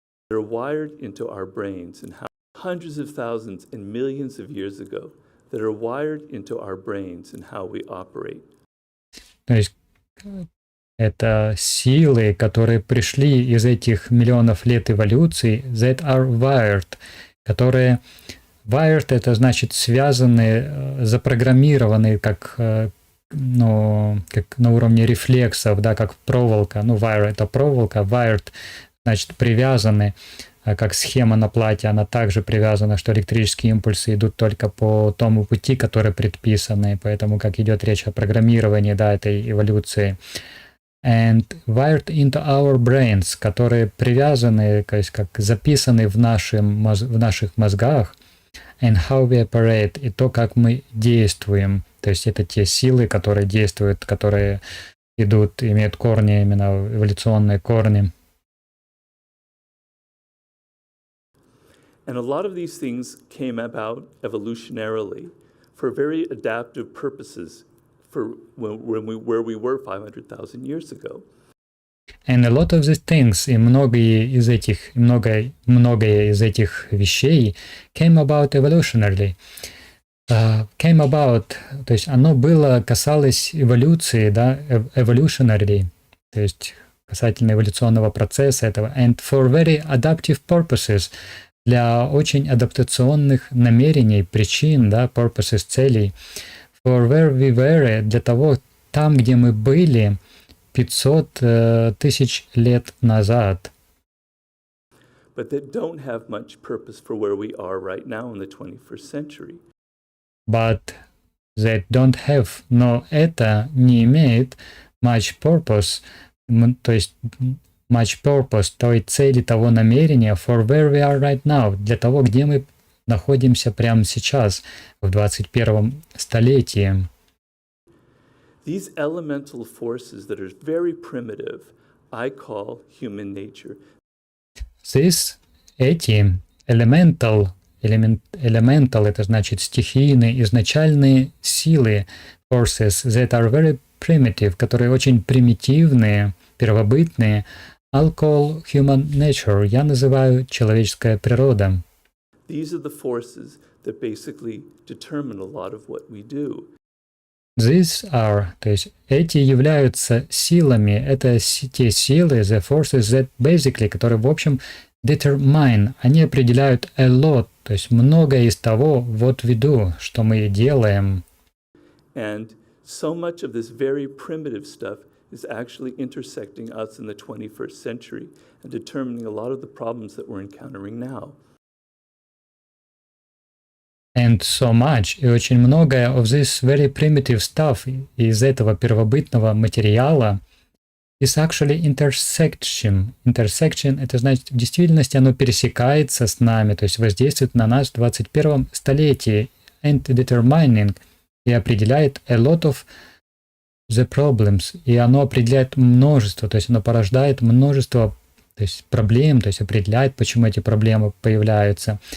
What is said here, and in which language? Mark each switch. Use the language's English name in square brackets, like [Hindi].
[English] They're wired into our brains and hundreds of thousands and millions of years ago that are wired into our brains and how we operate. [Russian] То есть это силы, которые пришли из этих миллионов лет эволюции, [English] that are wired, [Russian] которые wired это значит связаны, запрограммированы как на уровне рефлексов, да, как проволока, wire это проволока, wired значит привязаны, как схема на плате, она также привязана, что электрические импульсы идут только по тому пути, который предписаны, поэтому как идет речь о программировании, да, этой эволюции. [English] And wired into our brains, [Russian] которые привязаны, то есть как записаны в наших мозгах, [English] and how we operate, [Russian] и то, как мы действуем. То есть это те силы, которые действуют, которые имеют корни, именно эволюционные корни. [English] And a lot of these things came about evolutionarily for very adaptive purposes for where we were 500,000 years ago. And a lot of these things, [Russian] и многое из этих вещей [English] came about evolutionarily. Came about, [Russian] то есть оно касалось эволюции, да, evolutionarily, то есть касательно эволюционного процесса этого, [English] and for very adaptive purposes, [Russian] для очень адаптационных намерений, причин, да, purposes, целей, [English] for where we were, [Russian] для того, там, где мы были 500 тысяч лет назад. [English] But that don't have much purpose for where we are right now in the 21st century. But that don't have, [Russian] но это не имеет [English] much purpose, [Russian] то есть much purpose, той цели, того намерения [English] for where we are right now, [Russian] для того, где мы находимся прямо сейчас, в 21 столетии. [English] These elemental forces that are very primitive, I call human nature. [Russian] Эти elemental elemental, это значит стихийные, изначальные силы, [English] forces that are very primitive, [Russian] которые очень примитивные, первобытные. [English] I'll call human nature, [Russian] я называю человеческая природа. [English] These are the forces that basically determine a lot of what we do. These are, [Russian] то есть эти являются силами, это те силы, [English] the forces that basically, [Russian] которые в общем determine, они определяют [English] a lot, [Russian] то есть многое из того, [English] what we do, [Russian] что мы делаем. [English] And so much of this very primitive stuff is actually intersecting us in the 21st century and determining a lot of the problems that we're encountering now. And so much, [Russian] и очень многое [English] of this very primitive stuff, [Russian] из этого первобытного материала, [English] is actually intersection. [Russian] Intersection — это значит, в действительности оно пересекается с нами, то есть воздействует на нас в 21 столетии, [English] and determining, [Russian] и определяет [English] a lot of the problems, [Russian] и оно определяет множество, то есть оно порождает множество, то есть проблем, то есть определяет, почему эти проблемы появляются.